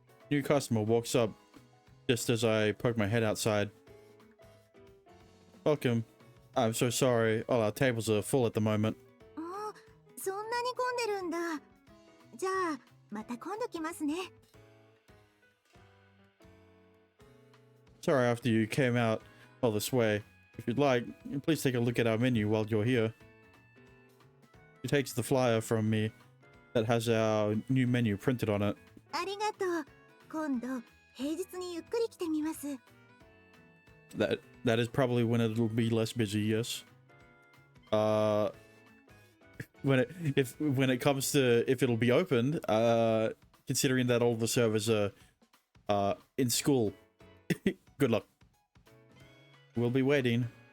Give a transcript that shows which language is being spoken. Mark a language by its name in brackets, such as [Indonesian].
[English] New customer walks up just as I poke my head outside. Welcome. I'm so sorry. All our tables are full at the moment. [Japanese] ああ、そんなに混んでるんだ。じゃあ、また今度来ますね。 [English] Sorry after you came out all this way. If you'd like, please take a look at our menu while you're here. She takes the flyer from me that has our new menu printed on it. [Japanese] ありがとう。今度、平日にゆっくり来てみます。 [English] That is probably when it'll be less busy, yes. When it comes to if it'll be opened, considering that all the servers are in school. Good luck. We'll be waiting.